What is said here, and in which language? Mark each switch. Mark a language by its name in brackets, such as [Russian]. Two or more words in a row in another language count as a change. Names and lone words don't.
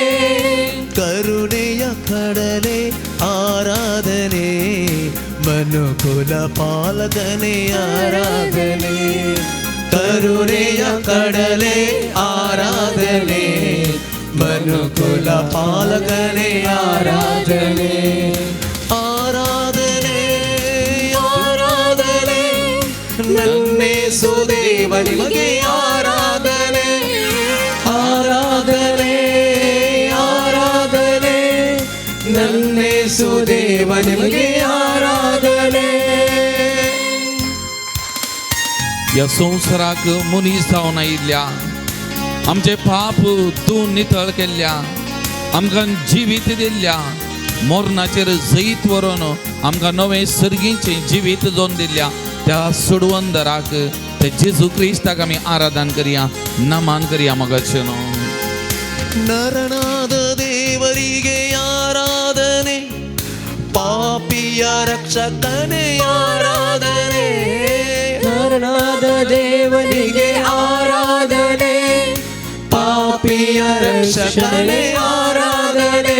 [Kannada] ಕರುಣೆಯ ಕಡಲೆ ಆರಾಧನೆ, ಮನುಕುಲ ಪಾಲಕನೆ ಆರಾಧನೆ, ಕರುಣೆಯ ಕಡಲೆ ಆರಾಧನೆ, ಮನುಕುಲ ಪಾಲಕನೆ ಆರಾಧನೆ, ಆರಾಧನೆ ಆರಾಧನೆ ನನ್ನೇಸು ದೇವ ನಿಮಗೆ ಆರಾಧನೆ, ಆರಾಧನೆ ಆರಾಧನೆ ನನ್ನೇಸು ದೇವನಿಗೆ ಆರಾಧನೆ. [Konkani] ह्या संवसाराक मनीस जावन आयिल्ल्या, आमचे पाप तूं नितळ केल्ल्या, आमकां जिवीत दिल्ल्या, मोरणाचेर जैत व्हरून आमकां नवें सर्गीचें जिवीत जावन दिल्ल्या त्या सोडवंदराक, त्या जेजू क्रिस्ताक आमी आराधन करया, नमन करया मोगाचेनो. [Kannada] ನರನಾದ ದೇವರಿಗೆ ಆರಾಧನೆ, ಪಾಪಿಯ ರಕ್ಷಕನೇ ಆರಾಧನೆ, ನರನಾದ ದೇವನಿಗೆ ಆರಾಧನೆ, ಪಾಪಿಯ ರಕ್ಷಕನೇ ಆರಾಧನೆ,